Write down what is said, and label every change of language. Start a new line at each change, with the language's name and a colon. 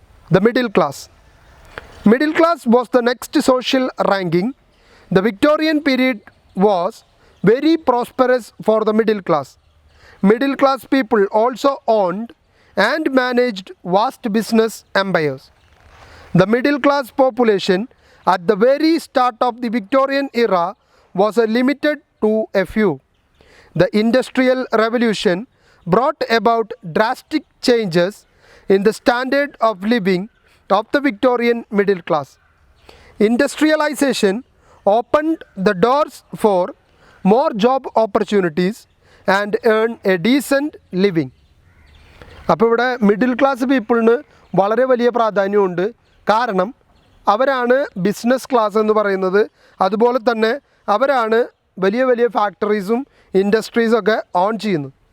English: The middle class. Middle class was the next social ranking. The Victorian period was very prosperous for the middle class. Middle class people also owned and managed vast business empires. The middle class population at the very start of the Victorian era was limited to a few. The Industrial Revolution brought about drastic changes in the standard of living of the Victorian middle class. Industrialization opened the doors for more job opportunities and earn a decent living.
Malayalam: അപ്പോൾ ഇവിടെ middle class പീപ്പിളിന് വളരെ വലിയ പ്രാധാന്യമുണ്ട്. കാരണം അവരാണ് business class എന്ന് പറയുന്നത്. അതുപോലെ തന്നെ അവരാണ് വലിയ വലിയ ഫാക്ടറീസും ഇൻഡസ്ട്രീസൊക്കെ ഓൺ ചെയ്യുന്നത്.